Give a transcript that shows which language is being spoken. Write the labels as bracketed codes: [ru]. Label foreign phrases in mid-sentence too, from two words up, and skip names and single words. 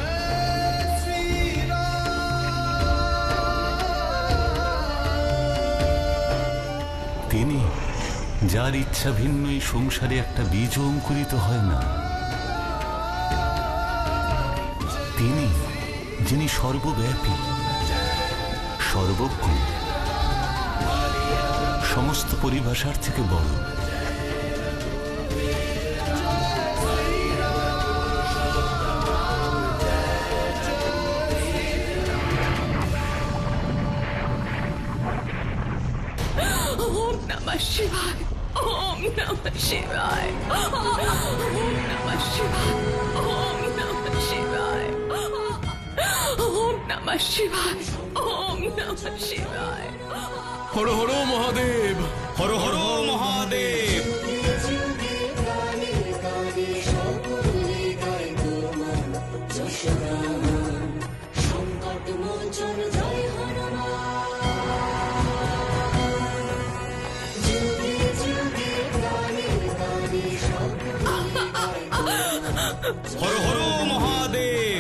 [bn] তিনি, যার ইচ্ছা ভিন্ন এই সংসারে একটা বীজ অঙ্কুরিত হয় না। তিনি, যিনি সর্বব্যাপী, সর্বজ্ঞ, সমস্ত পরিভাষার থেকে বড়। [sa] ওম নমঃ শিবায়, ওম নমঃ শিবায়, ওম নমঃ শিবায়, ওম নমঃ শিবায়, ওম নমঃ শিবায়, ওম নমঃ শিবায়। হর হর মহাদেব, হর হর মহাদেব। [bn] সকলে গায় তোমার যশোদা। [sa] হর হর মহাদেব,